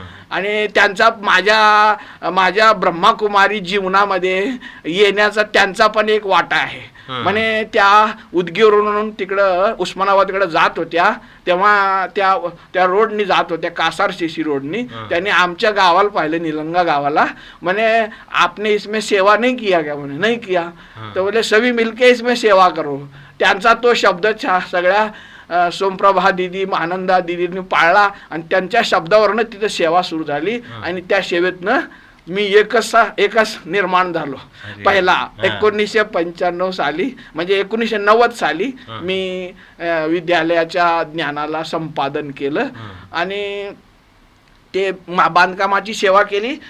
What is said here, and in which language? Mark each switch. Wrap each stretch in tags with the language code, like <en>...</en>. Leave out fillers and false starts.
<mr>आणि त्यांचा माझ्या ब्रह्मकुमारी जीवनामध्ये येण्याचा त्यांचा पण एक वाटा आहे. म्हणे त्या उदगीरवरून तिकडं उस्मानाबाद जात होत्या तेव्हा त्या रोडनी जात होत्या, कासार शिशी रोडनी. त्यांनी आमच्या गावाला पाहिलं, निलंगा गावाला.</mr> <hi>म्हणे आपने इसमें सेवा नहीं किया क्या? म्हणे नहीं किया. तर बोले सभी मिलके इसमें सेवा करो.</hi> <mr>त्यांचा तो शब्द सगळ्या सोमप्रभा दिदी आनंदा दिदींनी पाळला आणि त्यांच्या शब्दावरनं तिथं सेवा सुरू झाली आणि त्या सेवेतनं मी एकच निर्माण झालो. पहिला 1995 साली म्हणजे 1990 साली मी विद्यालयाच्या ज्ञानाला संपादन केलं आणि ते बांधकामाची सेवा केली.</mr>